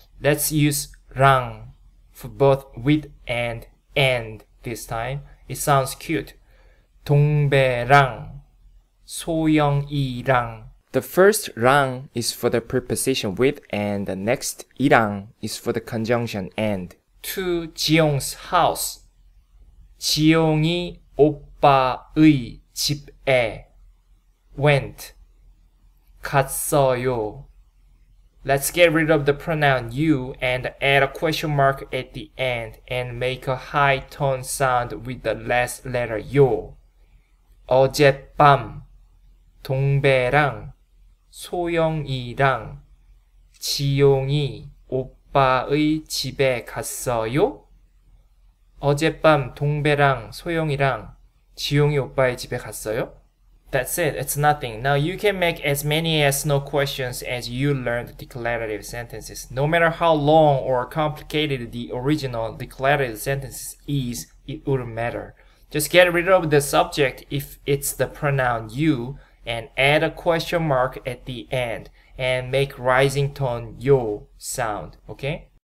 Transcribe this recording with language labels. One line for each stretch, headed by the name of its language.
English: Let's use 랑 for both with and this time. It sounds cute.
Korean: 동배랑, 소영이랑.
English: The first 랑 is for the preposition with and the next 이랑 is for the conjunction and. To 지용's house.
Korean: 지용이 오빠의 집에 went. 갔어요.
English: Let's get rid of the pronoun you and add a question mark at the end and make a high tone sound with the last letter 요.
Korean: 어젯밤 동배랑 소영이랑 지용이 오빠의 집에 갔어요? 어젯밤 동배랑 소영이랑 지용이 오빠의 집에 갔어요?
English: That's it. It's nothing. Now you can make as many YesNo questions as you learned declarative sentences. No matter how long or complicated the original declarative sentence is, it wouldn't matter. Just get rid of the subject if it's the pronoun you and add a question mark at the end and make rising tone yo sound, okay?